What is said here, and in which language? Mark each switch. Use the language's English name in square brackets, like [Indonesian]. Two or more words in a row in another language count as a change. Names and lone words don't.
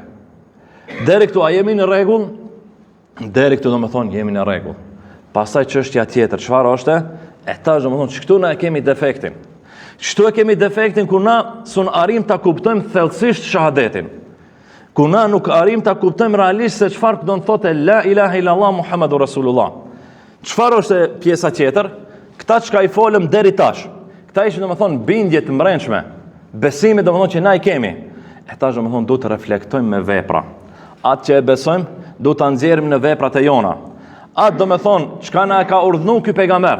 [Albanian] Deri këtu a jemi në rregull? Deri këtu do të thonë jemi në rregull. Pastaj çështja tjetër, çfarë është? E tash do të thonë këtu na e kemi defektin. Çto e kemi defektin ku na sun arrim ta kuptojmë thellësisht shahadetin. Ku na nuk arrim ta kuptojmë realisht se çfarë do të thotë [Arabic] لا إله إلا الله محمد رسول الله. [Albanian] Çfarë është pjesa tjetër? Këta çka i folëm deri tash. Këta ishin domethënë bindje të mbrëmshme. Besimi domethënë që na i kemi. E tash domethënë duhet të reflektojmë me vepra. Atë që e besojmë, duhet ta nxjerrim në veprat e jona. Atë domethënë çka na ka urdhëruar ky pejgamber.